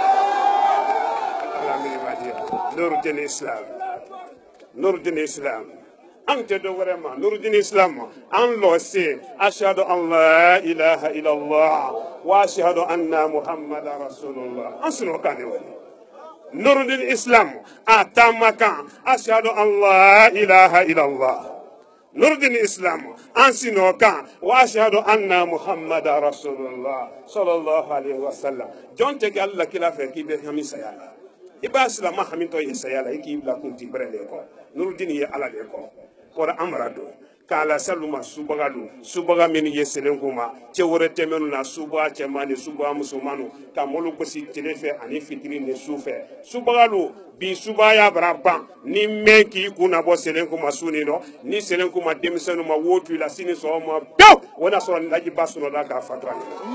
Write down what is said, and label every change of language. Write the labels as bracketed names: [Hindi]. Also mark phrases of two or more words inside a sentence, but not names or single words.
[Bambara] nurudini islam nurudini islam an tɛ dɔ wɛrɛ ma nurudini islam ma an lɔ se [Arabic] أشهد أن لا إله إلا الله وأشهد أن محمدا رسول الله [Bambara] an sin'o kan de wele nurudini islam a taama kan [Arabic] أشهد أن لا إله [Bambara] illallah nurudini islam an sin'o kan [Arabic] وأشهد أن محمدا رسول الله صلى الله عليه وسلم [Bambara] jɔn tɛ kɛ ala kira fɛ k'i bɛ hami saya la i b'a silama hami tɔ ye saya la i k'i bila kun ti bɛrɛ de kɔ nurudini ye ala de kɔ kɔrɔ an mara don k'a lase olu ma subaga don subaga minnu ye selen k'u ma cɛ wɛrɛ tɛ minnu na subaga cɛman ni subaga musoman ka mɔlu gosi tile fɛ ani fitiri ni su fɛ subaga don bi subaya bara ban ni mɛn k'i kunna bɔ selen k'u ma su nin dɔ ni selen k'u ma denmisɛnninw ma wo tu i la sini sɔgɔma pewu o n'a sɔrɔ lajiba sunɔgɔla k'a fatu a